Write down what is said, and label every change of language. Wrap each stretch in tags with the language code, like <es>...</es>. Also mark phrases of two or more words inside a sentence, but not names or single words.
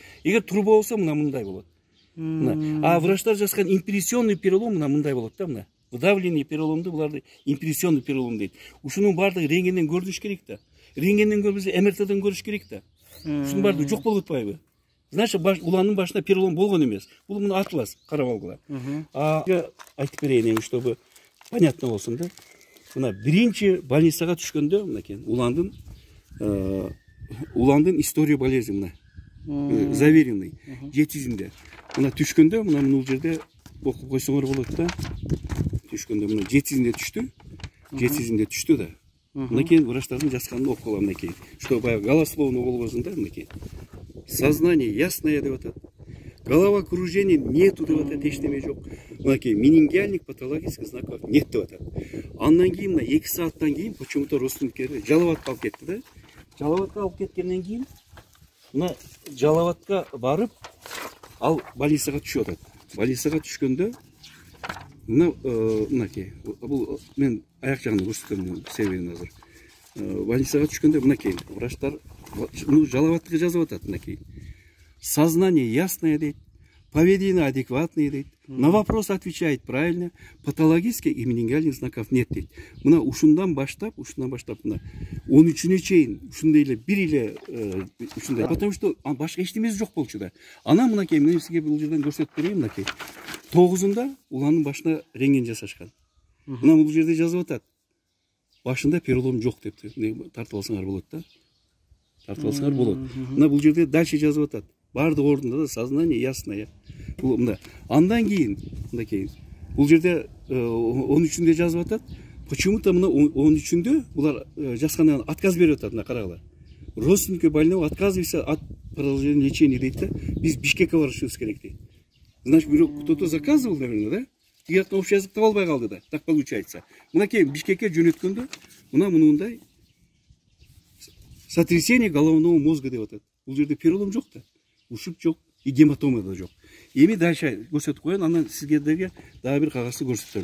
<ky>Эгер труба болсо мындай болот. А врачтар жазган</ky> <ru>импрессионный перелом</ru> <ky>мындай болот да, мына. Вдавленный переломду буларды</ky> <ru>импрессионный перелом</ru> <ky>дейт. Ушунун баардыгы рентгенден көрүнүш керек да. Рентгенден көрбөсө МРТден көрүш керек да. Ушунун баардыгы жок болуп атпайбы? Значит, уланын башына перелом болгон эмес. Бул мына атлас карап алгыла. Айтып берейин эми,</ky> <ru>чтобы понятно</ru> <ky>болсун да. Мына биринчи больницага түшкөндө мынакей уландын</ky> <ru>история болезни</ru> <ky>мына. Заверенный. 700-інде. Мына түшкөндө, мына бул жерде окуп койсоңор болот да. Түшкөндө мына 700-інде түштү. 700-інде түштү да. Мынакей врачтардын жазганын окуп алам мынакей. Что баягы голословно болбосун да мынакей.</ky> <ru>Сознание ясное</ru> <ky>деп атат.</ky> <ru>Головокружение нету</ru> <ky>деп атат, эчтеме жок.</ky> <ru>Мынакей менингиальных патологических знаков нет</ru> <ky>деп атат. Андан кийин мына 2 сааттан кийин почему-то родственниктери Жалалабадка алып кетти да. Жалалабадка алып кеткенден кийин мына Жалалабадка барып ал больницага түшүп атат. Больницага түшкөндө мынакей бул мен аяк жагын көрсөтөм себебин азыр. Больницага түшкөндө мынакей врачтар Жалалабадкага жазып атат мынакей.</ky> <ru>Сознание ясное дейт, поведение адекватное дейт, на вопрос отвечает правильно, патологических и менингиальных знаков нет дейт.</ru> <ky>Мына ушундан баштап мына 13-үнө чейин ушундай эле бир эле ушундай,</ky> <ru>потому что</ru> <ky>башка эчтемеси жок болчу да. Анан мынакей мен сизге бул жерден көрсөтүп берейин мынакей. 9-ында уланын башына рентген жасашкан. Мына бул жерде жазып атат. Башында перелом жок деп тартып алсаңар болот да. Тартып алсаңар болот. Мына бул жерде дальше жазып атат. Бардык ордунда да</ky> <ru>сознание ясное.</ru> <ky>Бул мында. Андан кийин мындакей. Бул жерде 13-інде жазып атат. Почему-то мына 13-інде булар жазгандан отказ берип атат, мына карагыла.</ky> <ru>Родственники больного отказываются от продолжения лечения</ru> <ky>дейт да. Биз Бишкекке барышыбыз керек дейт.</ky> <ru>Значит, кто-то заказывал, наверное, да?</ru> <ky>Тиги жактан</ky> <ru>общий язык</ru> <ky>таба албай калды да.</ky> <ru>Так получается.</ru> <ky>Мынакей Бишкекке жөнөткөндө мына мындай</ky> <ru>сотрясение головного мозга</ru> <ky>деп атат. Бул жерде перелом жок да. Ушуп жок, и гематома да жок. Эми дальше көрсөтүп коеюн, анан сизге дагы бир кагазды көрсөтөм.</ky>